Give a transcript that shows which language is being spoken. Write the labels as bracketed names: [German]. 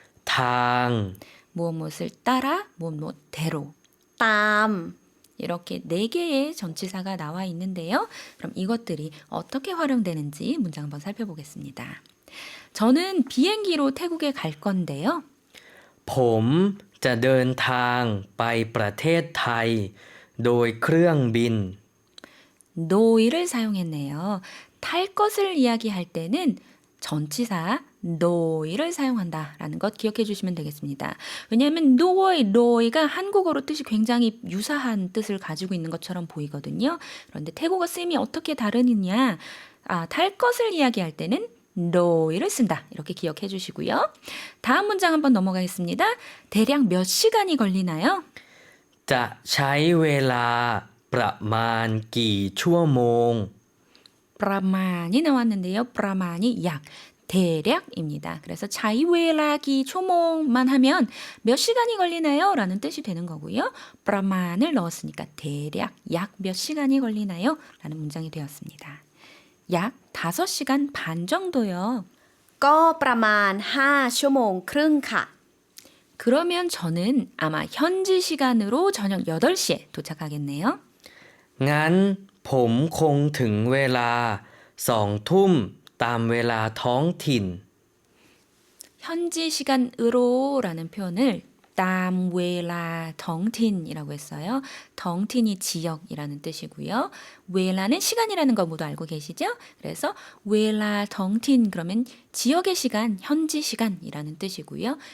[Thai] ทาง [Korean] 무엇을 따라 무엇대로 [Thai] ตาม [Korean] 이렇게 4개의 전치사가 나와 있는데요. 그럼 이것들이 어떻게 활용되는지 문장 한번 살펴보겠습니다. 저는 비행기로 태국에 갈 건데요. [Thai] ผมจะเดินทางไปประเทศไทยโดยเครื่องบิน [Korean] 노이를 사용했네요. 탈 것을 이야기할 때는 전치사 노이를 사용한다라는 것 기억해 주시면 되겠습니다. 왜냐하면 노이가 한국어로 뜻이 굉장히 유사한 뜻을 가지고 있는 것처럼 보이거든요. 그런데 태국어 쓰임이 어떻게 다르느냐? 탈 것을 이야기할 때는 노이를 쓴다. 이렇게 기억해 주시고요. 다음 문장 한번 넘어가겠습니다. 대략 몇 시간이 걸리나요? [Thai] จะใช้เวลาประมาณกี่ชั่วโมง [Korean] 브라만이 나왔는데요. 브라만이 약, 대략입니다. 그래서 자이웨라기 초몽만 하면 몇 시간이 걸리나요? 라는 뜻이 되는 거고요. 브라만을 넣었으니까 대략 약 몇 시간이 걸리나요? 라는 문장이 되었습니다. 약 5시간 반 정도요. [Thai] ก็ประมาณ5 ชั่วโมงครึ่งค่ะ [Korean] 그러면 저는 아마 현지 시간으로 저녁 8시에 도착하겠네요. [Thai] งั้นผมคงถึงเวลา2 ทุ่มตามเวลาท้องถิ่น [Korean] 현지 시간으로라는 표현을 땀 웨라 덩틴이라고 했어요. 덩틴이 지역이라는 뜻이고요. 웨라는 시간이라는 거 모두 알고 계시죠? 그래서 웨라 덩틴 그러면 지역의 시간, 현지 시간이라는 뜻이고요.